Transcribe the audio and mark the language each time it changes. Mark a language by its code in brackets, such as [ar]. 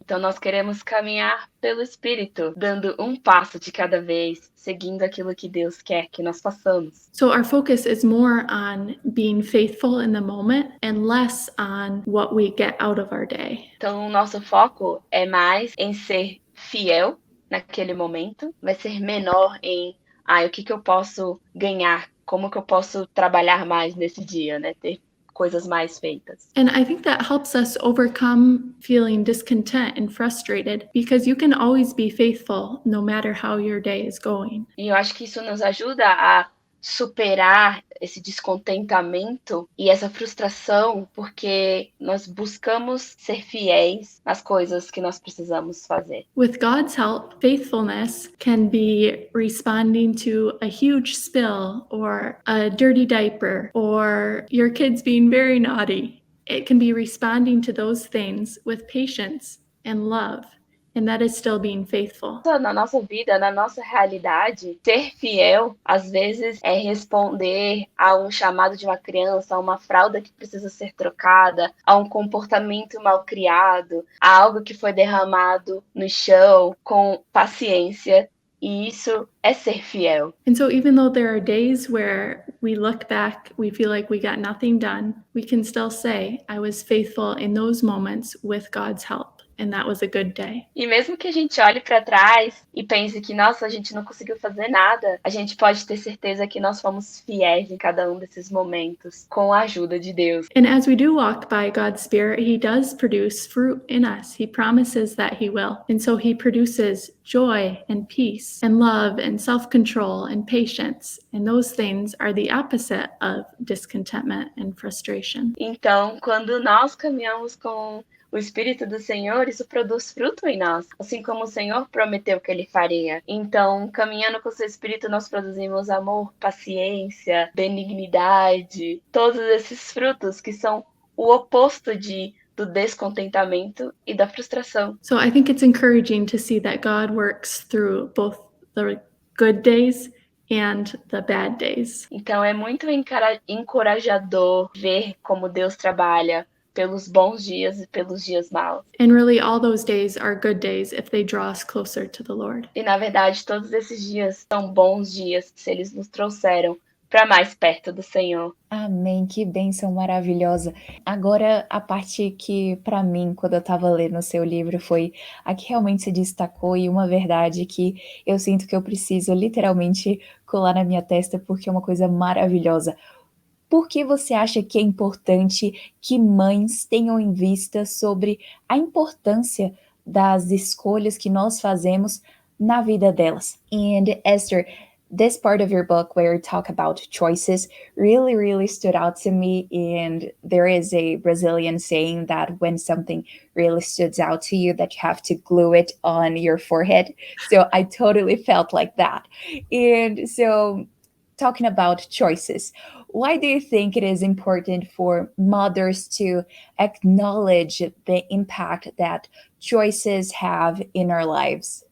[pt] Então, nós queremos caminhar pelo Espírito, dando um passo de cada vez, seguindo aquilo que Deus quer que nós façamos. [en] So our focus is more on being faithful in the moment and less on what we get out of our day. [pt] Então, o nosso foco é mais em ser fiel naquele momento, vai ser menor em o que eu posso ganhar, como que eu posso trabalhar mais nesse dia, né? Ter coisas mais feitas. [en] And I think that helps us overcome feeling discontent and frustrated because you can always be faithful no matter how your day is going. [pt] E eu acho que isso nos ajuda a superar esse descontentamento e essa frustração, porque nós buscamos ser fiéis nas coisas que nós precisamos fazer. [en] With God's help, faithfulness can be responding to a huge spill or a dirty diaper or your kids being very naughty. It can be responding to those things with patience and love. And that is still being faithful. [pt] Na nossa vida, na nossa realidade, ser fiel, às vezes, é responder a um chamado de uma criança, a uma fralda que precisa ser trocada, a um comportamento mal criado, a algo que foi derramado no chão, com paciência. E isso é ser fiel. [en] And so even though there are days where we look back, we feel like we got nothing done, we can still say, I was faithful in those moments with God's help. And that was a good day. [pt] E mesmo que a gente olhe para trás e pense que, nossa, a gente não conseguiu fazer nada, a gente pode ter certeza que nós fomos fiéis em cada um desses momentos, com a ajuda de Deus. [en] And as we do walk by God's Spirit, He does produce fruit in us. He promises that He will. And so He produces joy and peace and love and self-control and patience. And those things are the opposite of discontentment and frustration. [pt] Então, quando nós caminhamos com o Espírito do Senhor, isso produz fruto em nós, assim como o Senhor prometeu que Ele faria. Então, caminhando com o seu Espírito, nós produzimos amor, paciência, benignidade, todos esses frutos que são o oposto do descontentamento e da frustração. [en] So I think it's encouraging to see that God works through both the good days and the bad days. [pt] Então, é muito encorajador ver como Deus trabalha pelos bons dias e pelos dias maus. [en] And really all those days are good days if they draw us closer to the Lord. [pt] E na verdade, todos esses dias são bons dias se eles nos trouxeram para mais perto do Senhor. Amém, que bênção maravilhosa. Agora, a parte que, para mim, quando eu estava lendo o seu livro, foi a que realmente se destacou e uma verdade que eu sinto que eu preciso literalmente colar na minha testa porque é uma coisa maravilhosa. Por que você acha que é importante que mães tenham em vista sobre a importância das escolhas que nós fazemos na vida delas? [en] And Esther, this part of your book where you talk about choices really stood out to me, and there is a Brazilian saying that when something really stood out to you that you have to glue it on your forehead. So I totally felt like that. And so talking about choices, why do you think it is important for mothers to acknowledge the impact that choices have in our lives?